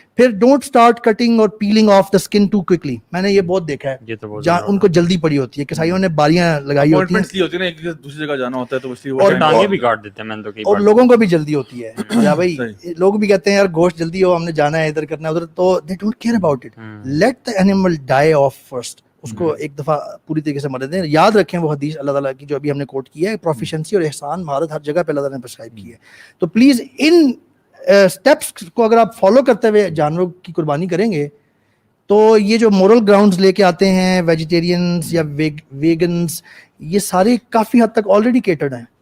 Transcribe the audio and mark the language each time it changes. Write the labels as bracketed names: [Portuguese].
[Urdu] پھر [English] Don't start cutting اور peeling off the skin too quickly. [Urdu] میں نے یہ بہت دیکھا ہے, جہاں ان کو جلدی پڑی ہوتی ہے, کسائیوں نے باریاں لگائی ہوتی ہیں, ایک دوسری جگہ جانا ہوتا ہے تو اس لیے اور ٹانگیں بھی کاٹ دیتے ہیں. میں نے تو کئی اور لوگوں کو بھی جلدی ہوتی ہے. یا بھائی لوگ بھی کہتے ہیں یار گوشت جلدی ہو, ہم نے جانا ہے ادھر کرنا ہے ادھر, تو [English] They don't care about it. Let the animal die off first. [Urdu] اس کو ایک دفعہ پوری طریقے سے مر دیں. یاد رکھیں وہ حدیث اللہ تعالیٰ کی جو ابھی ہم نے کوٹ کی ہے, پروفیشنسی اور احسان مہارت ہر جگہ پہ اللہ تعالیٰ نے پرسکرائب کی ہے. تو پلیز ان اسٹیپس کو اگر آپ فالو کرتے ہوئے جانوروں کی قربانی کریں گے تو یہ جو مورل گراؤنڈز لے کے آتے ہیں ویجیٹیرینز یا ویگنز, یہ سارے کافی حد تک آلریڈی کیٹرڈ ہیں.